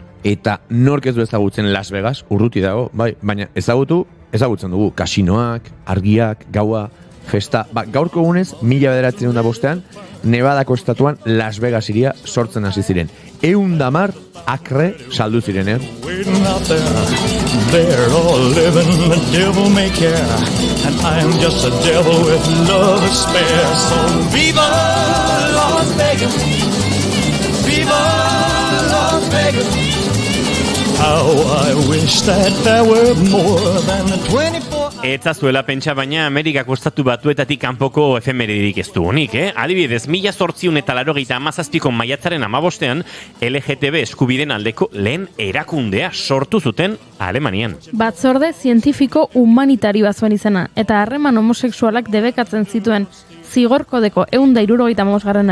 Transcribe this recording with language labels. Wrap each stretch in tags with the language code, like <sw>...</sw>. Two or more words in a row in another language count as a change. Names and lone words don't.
<eu>Eta nork ez du ezagutzen Las Vegas, urruti dago, bai, baina ezagutzen dugu kasinoak, argiak, gaua, festa. Gaurko egunez, 1905 Nevadako estatuan Las Vegas iria sortzen hasi ziren. 110 akre saldu ziren,</eu> <en>They're all living the devil may care, and I'm just a devil with love to spare. So viva Las Vegas, viva Las Vegas. How I wish that there were more than 24.</en> <eu>Etzazuela pentsa, baina Amerikako estatu batuetatik kanpoko efemeridik ez dugunik, Adibidez, 1887ko maiatzaren 15ean, LGTB eskubideen aldeko lehen erakundea sortu zuten Alemanian. Batzorde zientifiko humanitarioa zuen izena, eta harreman homosexualak debekatzen zituen zigor kodeko 175.</eu>